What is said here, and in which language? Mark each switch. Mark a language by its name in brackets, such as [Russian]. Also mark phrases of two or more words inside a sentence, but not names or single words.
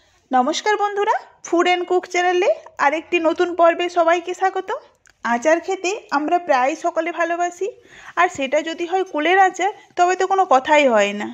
[Bangla] নমস্কার বন্ধুরা ফুড অ্যান্ড কুক চ্যানেলে আরেকটি নতুন পর্বে সবাইকে স্বাগত। আচার খেতে আমরা প্রায় সকলে ভালোবাসি আর সেটা যদি হয় কুলের আচার তবে তো কোনো কথাই হয় না।